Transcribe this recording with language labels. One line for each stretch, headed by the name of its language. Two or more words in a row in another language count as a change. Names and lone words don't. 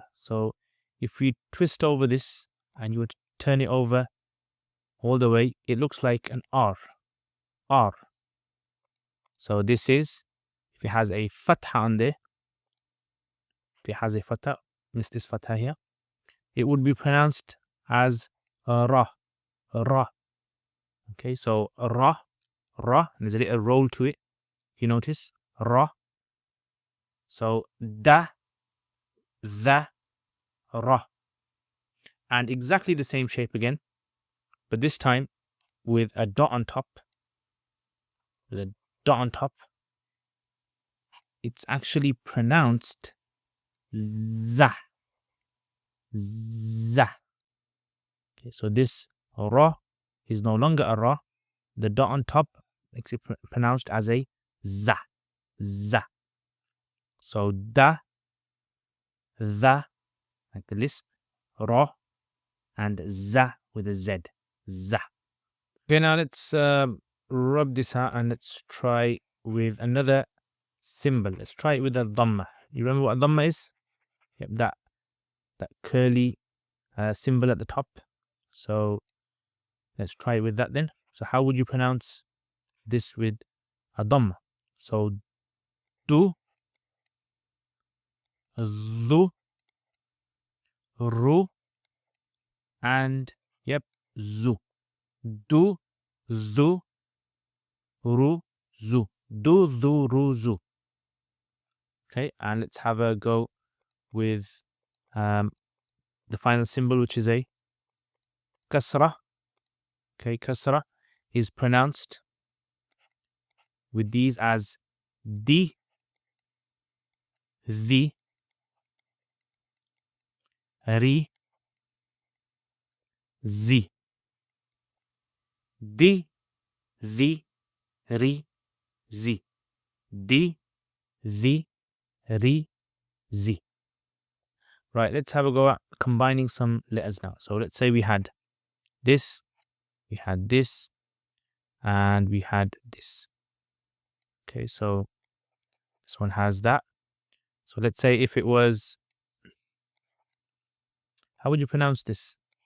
English: So if we twist over this and you would turn it over all the way, it looks like an R. R. So this is, if it has a fatha on there, if it has a fatha, miss this fatha here, it would be pronounced as ra. Ra. Okay, so ra, ra, and there's a little roll to it. You notice ra. So da, the, ra. And exactly the same shape again, but this time with a dot on top. With a dot on top, it's actually pronounced za. Za. Okay, so this ra is no longer a ra. The dot on top makes it pronounced as a za. Za. So da, the, like the lisp, ra, and za with a z. Za. Okay, now let's rub this out and let's try with another symbol. Let's try it with a Dhamma. You remember what a Dhamma is? Yep, that curly symbol at the top. So let's try it with that then. So how would you pronounce this with a Dhamma? So du, zu, ru, and yep, zu. Du, zu, ru, zu. Du, zu, ru, zu. Okay, and let's have a go with the final symbol, which is a Kasra. Okay, Kasra is pronounced with these as di, the, ri, zi. Di, the, ri, zi. Di, the, ri, zi. Right, let's have a go at combining some letters now. So let's say we had this, and we had this. Okay, so this one has that. So let's say if it was, how would you pronounce this?